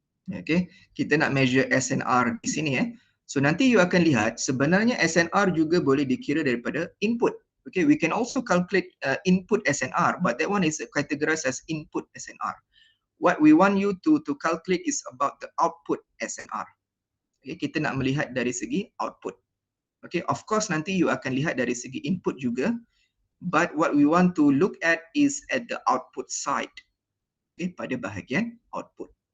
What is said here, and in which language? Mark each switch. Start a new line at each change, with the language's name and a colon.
Malay: Okay, kita nak measure SNR di sini So nanti you akan lihat sebenarnya SNR juga boleh dikira daripada input.
English: Okay, we can also calculate input SNR, but that one is categorized as input SNR. What we want you to calculate is about the output SNR.
Malay: Okay, kita nak melihat dari segi output. Okay,
English: of course
Malay: nanti you akan lihat dari segi input juga.
English: but what we want to look at is at the output side.
Malay: Okay, pada bahagian output.